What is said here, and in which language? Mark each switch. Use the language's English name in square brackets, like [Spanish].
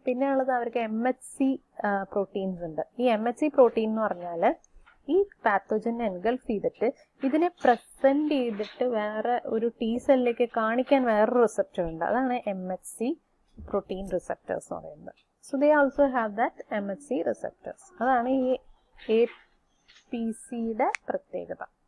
[Malayalam] പിന്നെ ഉള്ളത് അവർക്ക് MHC പ്രോട്ടീൻസ് ഉണ്ട്. ഈ MHC പ്രോട്ടീൻ എന്ന് പറഞ്ഞാൽ ഈ പാത്തോജനെ എൻഗൾഫ് ചെയ്തിട്ട് ഇതിനെ പ്രസൻറ്റ് ചെയ്തിട്ട് വേറെ ഒരു T സെല്ലിലേക്ക് കാണിക്കാൻ വേറൊരു റിസെപ്റ്റർ ഉണ്ട്. അതാണ് MHC പ്രോട്ടീൻ റിസെപ്റ്റേഴ്സ് എന്ന് പറയുന്നത്. [English] So they also have that MHC receptors. [Malayalam] അതാണ് ഈ APCയുടെ പ്രത്യേകത.